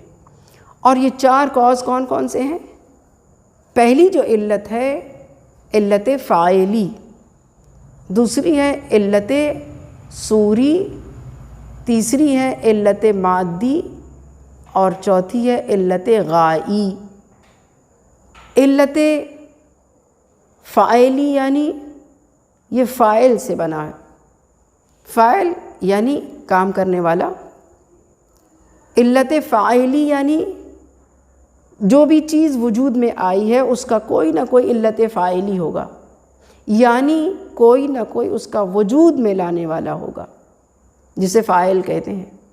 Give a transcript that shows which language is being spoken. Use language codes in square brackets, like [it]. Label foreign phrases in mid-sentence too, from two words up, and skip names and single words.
[ur] اور یہ 4 کاز کون کون سے ہیں؟ پہلی جو علت ہے علت فاعلی، دوسری ہے علت صوری، تیسری ہے علت مادی، اور چوتھی ہے علت غائی۔ علت فاعلی یعنی یہ فاعل سے بنا ہے، فاعل یعنی کام کرنے والا۔ علت فاعلی یعنی جو بھی چیز وجود میں آئی ہے اس کا کوئی نہ کوئی علت فاعلی ہوگا، یعنی کوئی نہ کوئی اس کا وجود میں لانے والا ہوگا، جسے فاعل کہتے ہیں۔